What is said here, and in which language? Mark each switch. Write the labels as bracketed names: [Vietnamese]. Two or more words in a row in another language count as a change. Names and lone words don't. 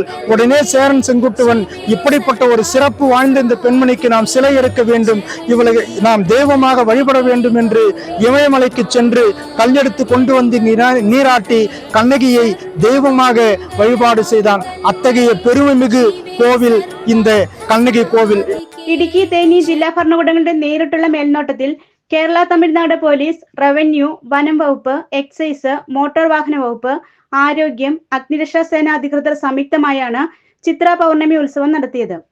[Tamil] உடனே சேரன் செங்குட்டுவன் இப்படிப்பட்ட ஒரு சிறப்பு வாய்ந்த இந்த பெண்மணிக்கு நாம் சிலை எடுக்க வேண்டும், இவளை நாம் தெய்வமாக வழிபட வேண்டும் என்று இமயமலைக்கு சென்று கல்லெடுத்து கொண்டு வந்து நீராட்டி கண்ணகியை தெய்வமாக வழிபாடு செய்தான். அத்தகைய பெருமைமிகு കോവിൽ இந்த கண்ணகி கோவில். [Malayalam] ഇടുക്കി, തേനി ജില്ലാ ഭരണകൂടങ്ങളുടെ നേരിട്ടുള്ള മേൽനോട്ടത്തിൽ കേരള തമിഴ്നാട് പോലീസ്, റവന്യൂ, വനം വകുപ്പ്, എക്സൈസ്, മോട്ടോർ വാഹന വകുപ്പ്, ആരോഗ്യം, അഗ്നിരക്ഷാ സേന അധികൃതർ സംയുക്തമായാണ് ചിത്ര പൗർണമി ഉത്സവം നടത്തിയത്.